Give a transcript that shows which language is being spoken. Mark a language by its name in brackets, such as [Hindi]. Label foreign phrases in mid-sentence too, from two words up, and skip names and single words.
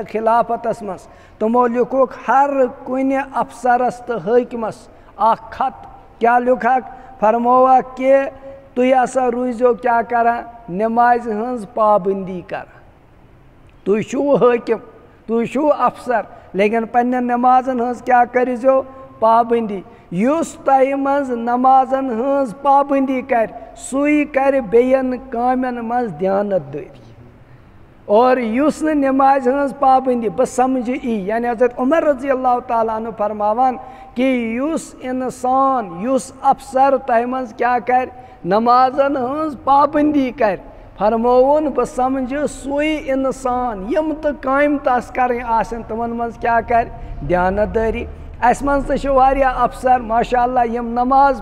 [Kashmiri] خلافتس منٛز تِمو لیوٗکھُکھ ہر کُنہِ افسرس تہٕ حٲکمس اکھ خط کیٛاہ لیوٗکھکھ فرمووکھ کہ تُہۍ ہسا روٗزِو کیٛاہ کران نمازِ ہٕنٛز پابنٛدی کران تُہۍ چھُو حٲکِم تُہۍ چھُو افسر لیکن پننٮ۪ن نمازن ہٕنٛز کیٛاہ کٔرۍزیو پابنٛدی یُس تۄہہِ منٛز نمازن ہٕنٛز پابنٛدی کرِ سُے کرِ بیٚین کامٮ۪ن منٛز دیانت دٲری اور یُس نہٕ نمازِ ہٕنٛز پابنٛدی بہٕ سمجھِ یی یعنی حضرت عمر [Arabic] رضی اللہ تعالیٰ عنہ [Kashmiri] فرماوان کہ یُس انسان یُس افسر تۄہہِ منٛز کیٛاہ کرِ نمازن ہٕنٛز پابنٛدی کرِ فرمووُن بہٕ سمجھٕ سُے انسان یِم تہٕ کامہِ تس کرٕنۍ آسن تِمن منٛز کیٛاہ کرِ دیانت دٲری اَسہِ منٛز تہِ چھِ واریاہ افسر [Arabic] ماشاء اللہ [Kashmiri] یِم نماز